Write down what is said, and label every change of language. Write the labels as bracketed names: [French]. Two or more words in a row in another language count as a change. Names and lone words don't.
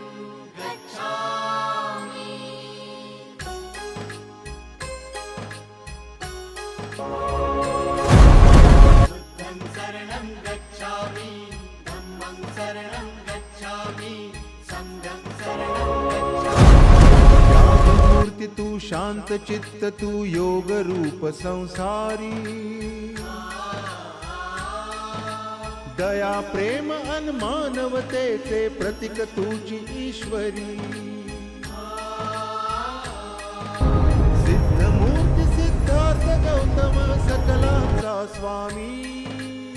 [Pali] गच्छामि बुद्धं शरणं गच्छामि धम्मं शरणं गच्छामि संघं शरणं [Marathi] मूर्ति तू शांत चित्त तू योग रूप संसारी दया प्रेम अन मानवतेचे प्रतीक तुझी ईश्वरी सिद्ध मूर्ती सिद्धार्थ गौतम सकलांचा स्वामी